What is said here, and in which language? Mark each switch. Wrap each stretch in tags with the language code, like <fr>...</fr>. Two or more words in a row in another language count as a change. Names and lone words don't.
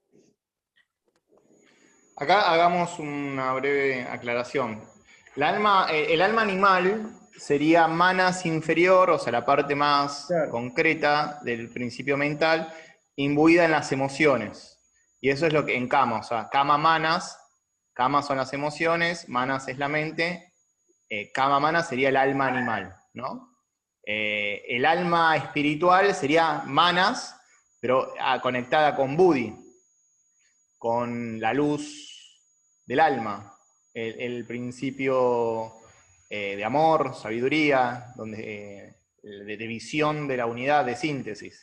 <es>Acá hagamos una breve aclaración. El alma animal sería manas inferior, o sea, la parte más concreta del principio mental, imbuida en las emociones. Y eso es lo que en kama, o sea,</es> <sa>kama manas,</sa> <es>kama son las emociones, manas es la mente,</es> <sa>kama manas</sa> <es>sería el alma animal, ¿no? El alma espiritual sería manas, pero conectada con buddhi, con la luz del alma, el principio de amor, sabiduría, de visión de la unidad, de síntesis.</es>